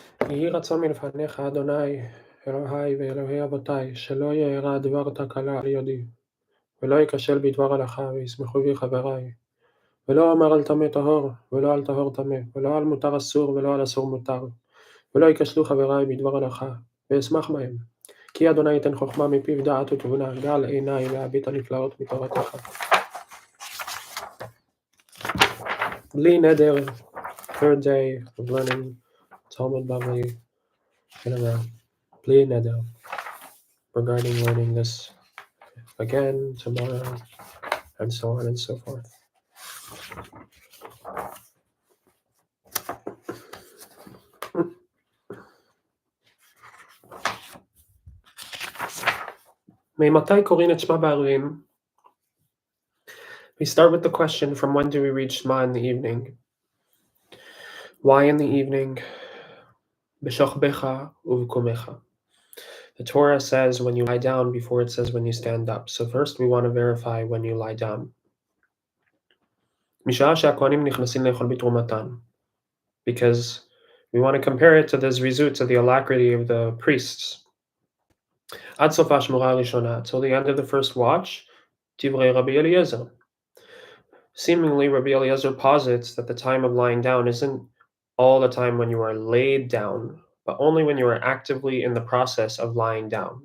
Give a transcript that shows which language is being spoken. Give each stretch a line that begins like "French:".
Hebrew: יהי רצון מלפניך, אדוני, אלוהי ואלוהי אבותי, שלא יארע דבר תקלה על ידי, ולא אכשל בדבר הלכה, וישמחו בי חברי, ולא אמר על טמא טהור, ולא על טהור טמא, ולא על מותר אסור, ולא על אסור מותר, ולא יכשלו חברי בדבר הלכה, ואשמח בהם. כי אדוני ייתן חכמה מפיו דעת ותבונה, גל עיני להביט הנפלאות מתורתך. בלי נדר,
English: third day of learning Talmud Bavli in a row.
Hebrew: בלי נדר,
English: regarding learning this again tomorrow, and so on and so forth.
Hebrew: ממתי קוראים את שמע בערבים?
English: We start with the question, from when do we read Shema in the evening? Why in the evening?
Hebrew: B'shochbecha uv'kumecha.
English: The Torah says when you lie down before it says when you stand up. So first we want to verify when you lie down.
Hebrew: משעה שהכהנים נכנסים לאכול בתרומתן.
English: Because we want to compare it to the zrizut, to the alacrity of the priests.
Hebrew: עד סוף השמורה הראשונה,
English: till the end of the first watch,
Hebrew: דברי רבי אליעזר.
English: Seemingly, Rabbi Eliezer posits that the time of lying down isn't all the time when you are laid down, but only when you are actively in the process of lying down.